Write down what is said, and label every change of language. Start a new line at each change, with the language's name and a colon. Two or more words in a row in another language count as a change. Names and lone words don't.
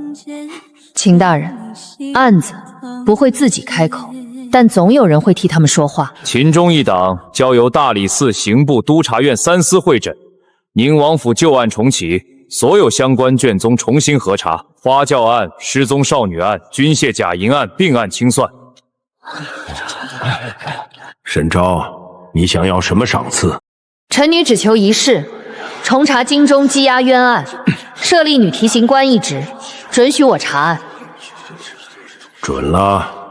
Chinese: 秦大人，案子不會自己開口，但總有人會替他們說話。秦中一黨交由大理寺、刑部、督察院3司會診，寧王府舊案重啟，所有相關卷宗重新核查，花轎案、失蹤少女案、軍械假銀案並案清算。沈昭，你想要什麼賞賜？臣女只求一事，重查京中羁押冤案，設立女提刑官一職，准許我查案。准了。